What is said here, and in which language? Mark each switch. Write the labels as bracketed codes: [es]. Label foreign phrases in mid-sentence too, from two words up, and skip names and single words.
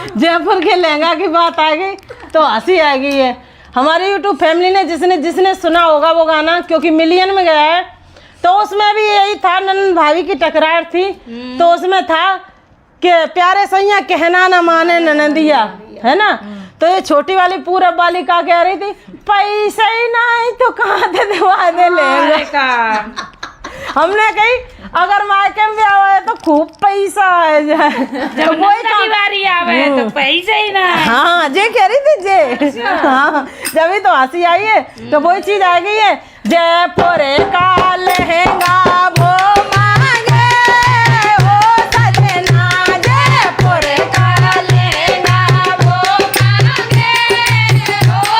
[hi] जयपुर के लहंगा की बात आ गई तो हंसी आ गई है। हमारी [en] YouTube family [hi] ने जिसने सुना होगा वो गाना, क्योंकि मिलियन में गया है, तो उसमें भी यही था, ननद भाभी की टकरार थी। तो उसमें था कि प्यारे सैया कहना न माने ननदिया, है ना। तो ये छोटी वाली पूरब वाली का कह रही थी, पैसा ही नहीं तो कहाँ से दिवा दे लेगा। हमने कही अगर मायके में आवा है तो खूब पैसा आ जाए, जब नंद की बारी आवे तो पैसा ही ना। हाँ जे कह रही थी जे। हाँ जब तो हंसी आई है तो वही चीज आ गई है। जयपुर का लहंगा वो मांगे ओ सजना, जयपुर का लहंगा वो मांगे ओ